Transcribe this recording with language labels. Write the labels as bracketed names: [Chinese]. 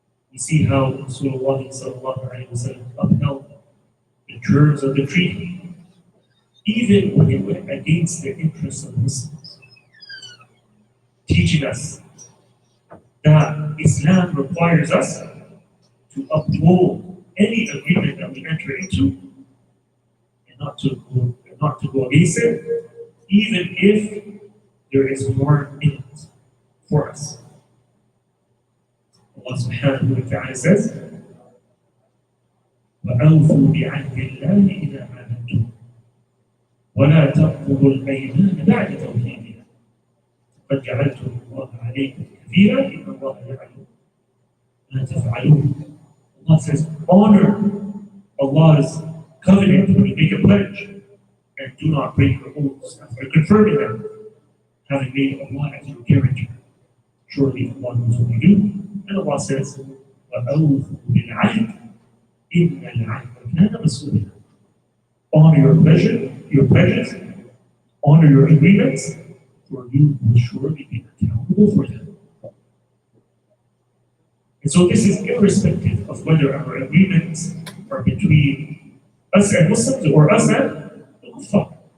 [English] We see how Rasulullah sallallahu alayhi wa sallam upheld the terms of the treaty, even when it went against the interests of Muslims, teaching us that Islam requires us to uphold any agreement that we enter into and not to go against it, even if there is more in it for us. Allah subhanahu wa ta'ala says, [Arabic] وَأَوْفُوا بِعَهْدِ اللَّهِ إِذَا عَاهَدتُّمْ وَلَا تَنقُضُوا الْأَيْمَانَ بَعْدَ تَوْكِيدِهَا قَدْ جَعَلْتُمُ اللَّهَ عَلَيْكُمْ كثيرا إن الله يعلم ما تفعلون. [English] Allah says, honor Allah's covenant when you make a pledge, and do not break your oaths after confirming them, having made Allah as your guarantor. Surely Allah knows what you do. And Allah says, [Arabic] وَأَوْفُوا بِالْعَهْدِ إِنَّ الْعَهْدَ كَانَ مَسْئُولًا. [English] Honor your pledges, honor your agreements, for you will surely be accountable for them. And so this is irrespective of whether our agreements are between us and Muslims or us and the Kuffar.